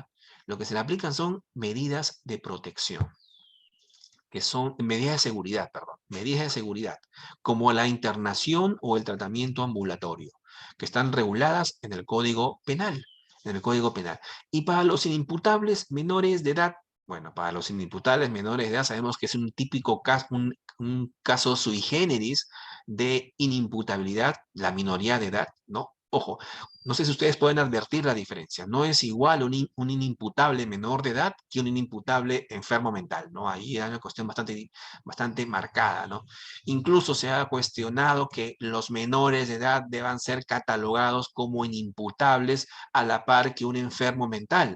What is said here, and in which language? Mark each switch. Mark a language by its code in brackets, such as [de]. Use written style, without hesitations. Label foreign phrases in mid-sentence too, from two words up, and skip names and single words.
[es] Lo que se le aplican son medidas de protección, que son medidas de seguridad, perdón, medidas de seguridad, como la internación o el tratamiento ambulatorio, que están reguladas en el Código Penal, en el Código Penal. Y para los inimputables menores de edad, bueno, para los inimputables menores de edad sabemos que es un típico caso, un caso [la] sui generis [es] de inimputabilidad, la minoría de edad, ¿no? Ojo, no sé si ustedes pueden advertir la diferencia. No es igual un inimputable menor de edad que un inimputable enfermo mental, ¿no? Ahí hay una cuestión bastante marcada, ¿no? Incluso se ha cuestionado que los menores de edad deban ser catalogados como inimputables a la par que un enfermo mental.